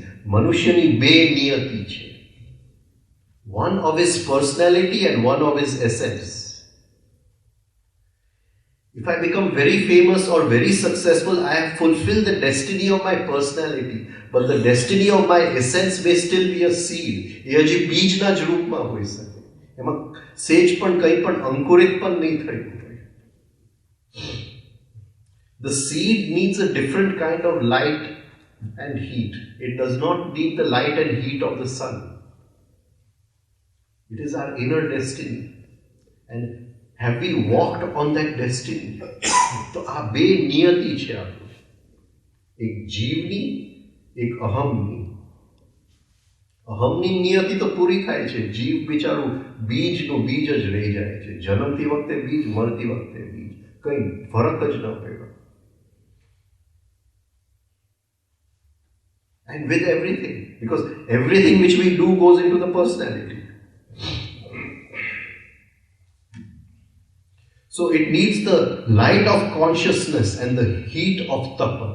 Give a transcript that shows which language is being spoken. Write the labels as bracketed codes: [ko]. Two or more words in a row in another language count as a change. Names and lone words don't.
[gu] મનુષ્યની બે નિયતિ છે. [en] One of his personality and one of his essence. If I become very famous or very successful, I have fulfilled the destiny of my personality. But the destiny of my essence may still be a seed. [gu] એ હજી બીજના જ રૂપમાં હોઈ શકે. એમાં સેજ પણ કંઈ પણ અંકુરિત પણ નહીં થયું હોય. [en] The seed needs a different kind of light and heat. It does not need the light and heat of the sun. It is our inner destiny. And have we walked on that destiny? [gu] तो આ બે નિયતિ છે આપણું. એક જીવની, એક અહમની. અહમની નિયતિ તો પૂરી થાય છે. જીવ બિચારું બીજનું બીજ જ રહી જાય છે. જન્મતી વખતે બીજ, મરતી વખતે બીજ. કંઈ ફરક જ ન પડ્યો. [en] And with everything, because everything which we do goes into the personality. So it needs the light of consciousness and the heat of tapa.